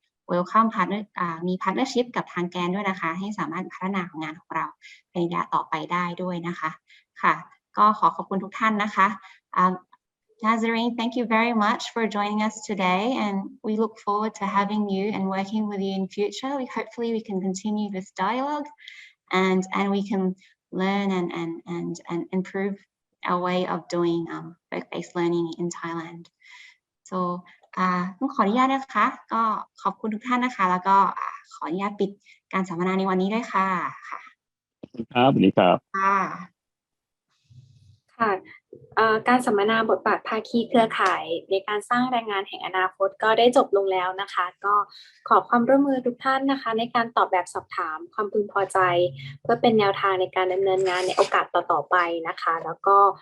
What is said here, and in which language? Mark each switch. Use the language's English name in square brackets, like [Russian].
[English] welcome partner [Thai] มี partnership กับทางแกนด้วยนะคะให้สามารถพัฒนางานของเราในระยะต่อไปได้ด้วยนะคะค่ะก็ขอบคุณทุกท่านนะคะ [English] Nazarene, thank you very much for joining us today, and we look forward to having you and working with you in future. Hopefully we can continue this dialogue and we can learn and improve our way of doing work-based learning in Thailand. [Thai] So ต้องขออนุญาตนะคะก็ขอบคุณทุกท่านนะคะแล้วก็ขออนุญาตปิดการสัมมนาในวันนี้ด้วยค่ะค่ะ ครับสวัสดีครับ ค่ะการสัมมนาบทบาทภาคีเครือข่ายในการสร้างแรงงานแห่งอนาคตก็ได้จบลงแล้วนะคะก็ขอความร่วมมือทุกท่านนะคะในการตอบแบบสอบถามความพึงพอใจเพื่อเป็นแนวทางในการดำเนินงานในโอกาสต่อๆไปนะคะแล้วก็